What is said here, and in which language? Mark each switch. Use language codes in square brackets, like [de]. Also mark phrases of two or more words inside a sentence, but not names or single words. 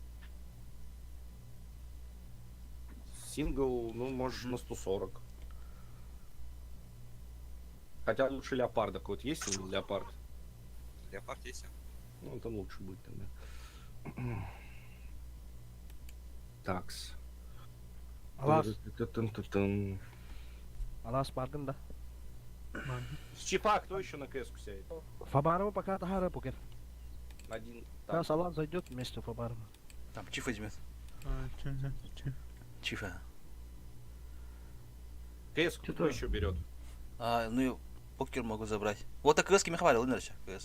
[ru] Сингл, ну, можешь на 140. Хотя лучше леопарда. Какой-то есть сингл леопард? Леопард есть? Ну, там лучше будет тогда. Такс. Алас. Тын-тын-тын-тын. Алас Барган, да? С чипа кто еще на КС сядет? Фабарова пока Тахара Букер. Один. Сейчас Алас зайдет вместе Фабарова. Там чиф возьмет. Чифа. КС кто еще берет? А, ну и покер могу забрать. Вот так КС кем хвалил, Илнер, КС.